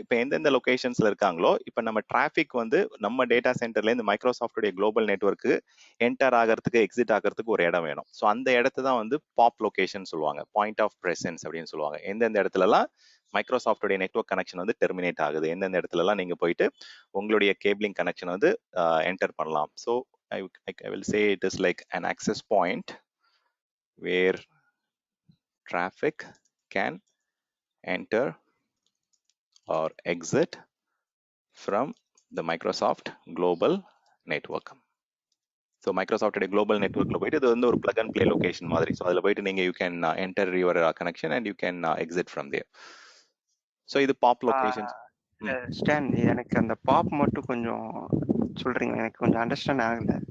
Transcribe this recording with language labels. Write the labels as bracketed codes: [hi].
[ta] இப்போ எந்தெந்த லொகேஷன்ஸ்ல இருக்காங்களோ இப்போ நம்ம டிராஃபிக் வந்து நம்ம டேட்டா சென்டர்லேருந்து மைக்ரோசாஃப்டுடைய குளோபல் நெட்வொர்க்கு என்டர் ஆகிறதுக்கு எக்ஸிட் ஆகிறதுக்கு ஒரு இடம் வேணும். ஸோ அந்த இடத்த தான் வந்து பாப் லொகேஷன் சொல்லுவாங்க, பாயிண்ட் ஆஃப் பிரசன்ஸ் அப்படின்னு சொல்லுவாங்க. எந்தெந்த இடத்துலலாம் மைக்ரோசாஃப்டுடைய நெட்வொர்க் கனெக்ஷன் வந்து டெர்மினேட் ஆகுது, எந்தெந்த இடத்துலலாம் நீங்கள் போயிட்டு உங்களுடைய கேபிளிங் கனெக்ஷன் வந்து என்டர் பண்ணலாம். [en] So I will say it is like an access point where traffic can enter or exit from the Microsoft global network. [ta] So மைக்ரோசாஃப்டோட global நெட்வொர்க்கில் போயிட்டு இது வந்து ஒரு பிளக் அண்ட் பிளே லொகேஷன் மாதிரி. [en] so [ta] அதில் போயிட்டு நீங்கள் [en] You can enter your connection and you can exit from there. [ta] So இது பாப் லொகேஷன். ஸ்டான், எனக்கு அந்த பாப் மட்டும் கொஞ்சம் சொல்றீங்க, எனக்கு கொஞ்சம் அண்டர்ஸ்டாண்ட் ஆகல.